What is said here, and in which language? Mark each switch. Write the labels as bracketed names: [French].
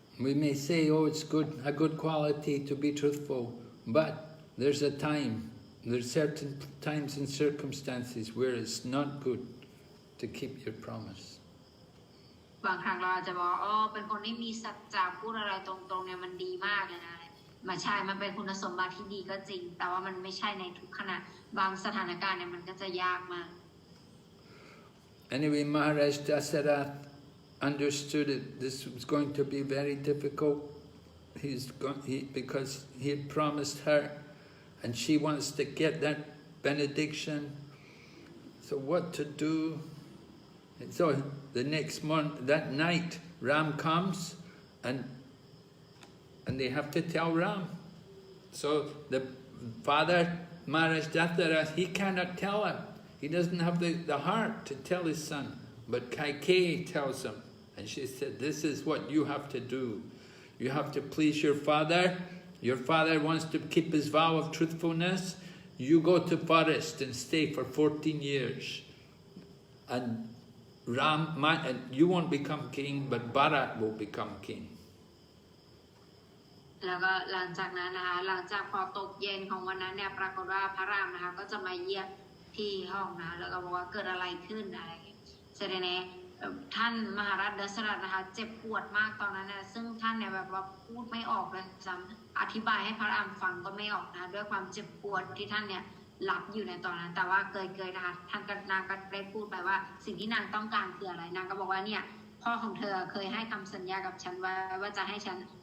[English] We may say, oh, it's a good quality to be truthful, but there's a time, there's certain times and circumstances where it's not good to keep your promise. [Thai] บางครั้งเราจะบอกเป็นคนที่มีสัจจะพูดอะไรตรงๆเนี่ยมันดีมากเลยนะมาใช่มันเป็นคุณสมบัติที่ดีก็จริงแต่ว่ามันไม่ใช่ในทุกขณะบางสถานการณ์เนี่ยมันก็จะยากมาก [English] Anyway, Maharaja Dasarath understood it. This was going to be very difficult. Because he had promised her, and she wants to get that benediction. So what to do? And so the next morning, that night, Ram comes, and they have to tell Ram. So the father, Maharaja Dasarath, he cannot tell him. He doesn't have the heart to tell his son. But Kaikeyi tells him. And she said, this is what you have to do. You have to please your father. Your father wants to keep his vow of truthfulness. You go to forest and stay for 14 years. And and you won't become king, but Bharat will become king. [Thai] แล้วก็หลังจากนั้นนะคะหลังจากพอตกเย็นของวันนั้นเนี่ยปรากฏว่าพระรามนะคะก็จะมาเยี่ยมที่ห้องนะแล้วก็บอกว่าเกิดอะไรขึ้นอะไรเสร็จแล้วท่านมหาราชดัชรัตน์นะคะเจ็บปวดมากตอนนั้นนะซึ่งท่านเนี่ยแบบว่าพูดไม่ออกเลยซ้ำอธิบายให้พระรามฟังก็ไม่ออกนะด้วยความเจ็บปวดที่ท่านเนี่ยหลับอยู่ในตอนนั้นแต่ว่าเกยนะคะท่านกับนางก็ได้พูดไปว่าสิ่งที่นางต้องการคืออะไรนางก็บอกว่าเนี่ยพ่อของเธอเคยให้คำสัญญากับฉันว่าจะให้ฉัน